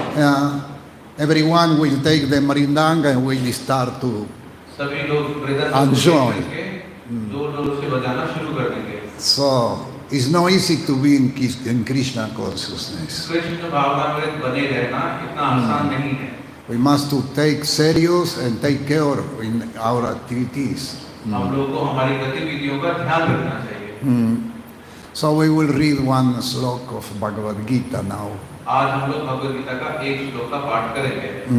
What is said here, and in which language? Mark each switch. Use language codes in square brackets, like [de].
[en] Yeah, everyone will take the Marindanga and will start to [hi] सभी लोग [en] enjoy. [hi] जोर जोर से बजाना शुरू कर देंगे। [en] So it's not easy to be in Krishna consciousness. [hi] Krishna भावना में बने रहना इतना आसान नहीं है। [en] We must to take serious and take care in our activities. [hi] हम लोग को हमारी गतिविधियों का ध्यान रखना चाहिए। [en] So we will read one slok of Bhagavad Gita now. [hi] आज हम लोग भगवद गीता का एक श्लोक का पाठ करेंगे।